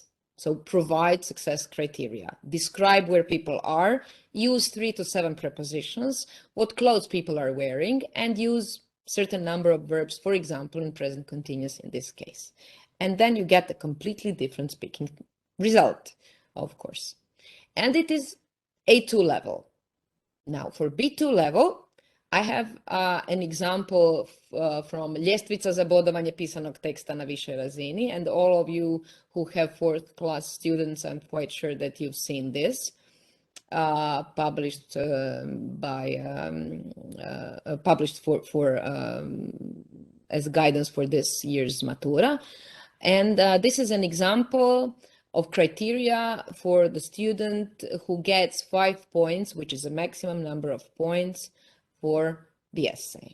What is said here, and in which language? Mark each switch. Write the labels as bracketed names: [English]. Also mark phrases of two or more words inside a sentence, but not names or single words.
[English] So provide success criteria, describe where people are, use 3 to 7 prepositions, what clothes people are wearing, and use certain number of verbs, for example, in present continuous in this case. And then you get a completely different speaking result, of course. And it is A2 level. Now for B2 level, I have an example from Ljestvica za bodovanje pisanog teksta na višoj razini, and all of you who have 4th class students, I'm quite sure that you've seen this, published as guidance for this year's Matura. And this is an example of criteria for the student who gets 5 points, which is a maximum number of points for the essay.